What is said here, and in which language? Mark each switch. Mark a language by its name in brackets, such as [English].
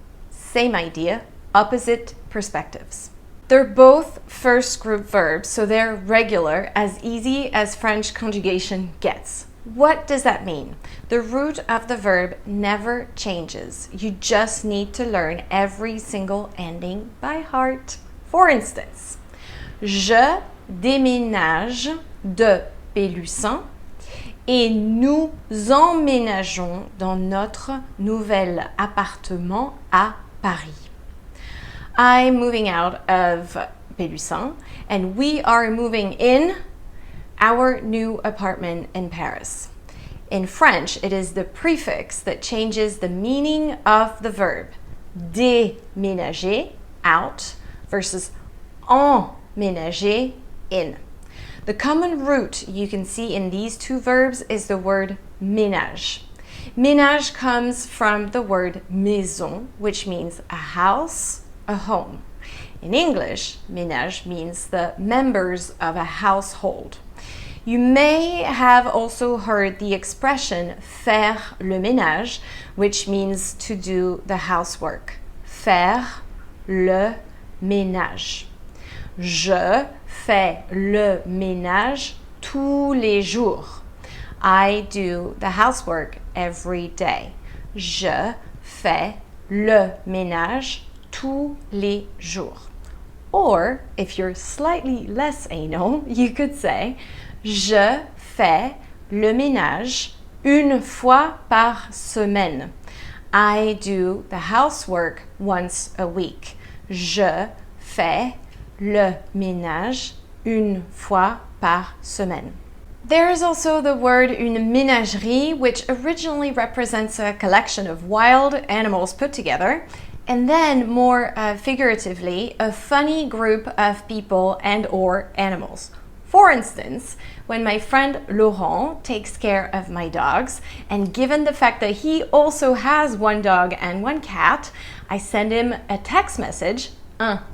[English] Same idea, opposite perspectives. They're both first group verbs, so they're regular, as easy as French conjugation gets. What does that mean? The root of the verb never changes. You just need to learn every single ending by heart. [French] For instance, je déménage de Pélussin et nous emménageons dans notre nouvel appartement à Paris. [English] I'm moving out of Pélussin and we are moving in our new apartment in Paris. In French, it is the prefix that changes the meaning of the verb. Déménager, out, versus emménager, in. The common root you can see in these 2 verbs is the word ménage. Ménage comes from the word maison, which means a house, a home. In English, ménage means the members of a household. You may have also heard the expression [French] faire le ménage, [English] which means to do the housework. [French] Faire le ménage. Je fais le ménage tous les jours. [English] I do the housework every day. [French] Je fais le ménage tous les jours. [English] Or, if you're slightly less anal, you could say [French] je fais le ménage une fois par semaine. [English] I do the housework once a week. [French] Je fais le ménage une fois par semaine. [English] There is also the word une ménagerie, which originally represents a collection of wild animals put together, and then more figuratively, a funny group of people and or animals. For instance, when my friend Laurent takes care of my dogs, and given the fact that he also has 1 dog and 1 cat, I send him a text message, un